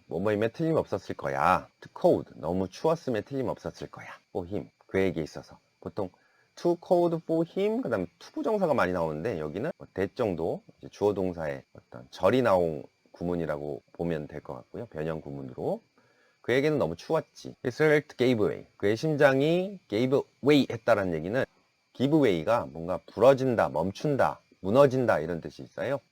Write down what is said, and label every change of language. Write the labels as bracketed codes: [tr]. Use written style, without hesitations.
[ko] 뭐뭐이면 틀림없었을 거야. [en] Too cold. [ko] 너무 추웠으면 틀림없었을 거야. [en] For him. [ko] 그에게 있어서. 보통 [en] too cold for him. [ko] 그 다음에 투부정사가 많이 나오는데 여기는 that 정도 주어 동사의 어떤 절이 나온 구문이라고 보면 될 것 같고요. 변형 구문으로. 그에게는 너무 추웠지. [en] His heart gave way. [ko] 그의 심장이 gave way 했다라는 얘기는 give way가 뭔가 부러진다, 멈춘다, 무너진다 이런 뜻이 있어요.